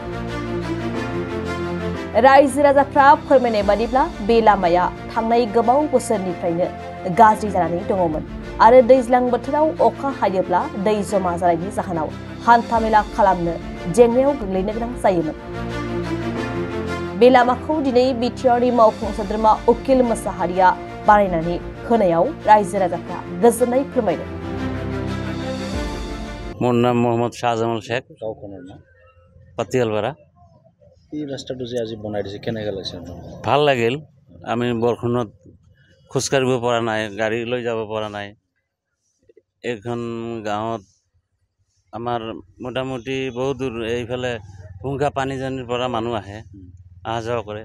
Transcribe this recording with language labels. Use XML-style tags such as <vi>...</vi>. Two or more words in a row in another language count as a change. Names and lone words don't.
<brx>रायजो राजाफ्रा फोरमायनाय बादिब्ला बे लामाया थांनाय गोबाव बोसोरनिफ्रायनो गाज्रि जानानै दङमोन आरो दैज्लां बोथोराव अखा हायोब्ला दै जमा जानायनि जाहोनाव हान्थामेला खालामनो जेंनायाव गोग्लैनो गोनां जायोमोन। बे लामाखौ दिनै बिटिआरनि मावफुं सोद्रोमा उकिल मोसाहारिया बानायनानै होनायाव रायजो राजाफ्रा गोजोननाय फोरमायदों। मोर नाम मोहम्मद शाहजामाल शेख, पाटियालपारा।</brx> <as>এই ৰাস্তাটো যে আজি বনাই দিছে কেনেকৈ লাগিছে? ভাল লাগিল। আমি বৰষুণত খোজকাঢ়িব পৰা নাই, গাড়ী লৈ যাব পৰা নাই। এইখন গাঁৱত আমাৰ মোটামুটি বহুত দূৰ, এইফালে ভুংকা পানীজানিৰ পৰা মানুহ আহে, অহা যোৱা কৰে।</as>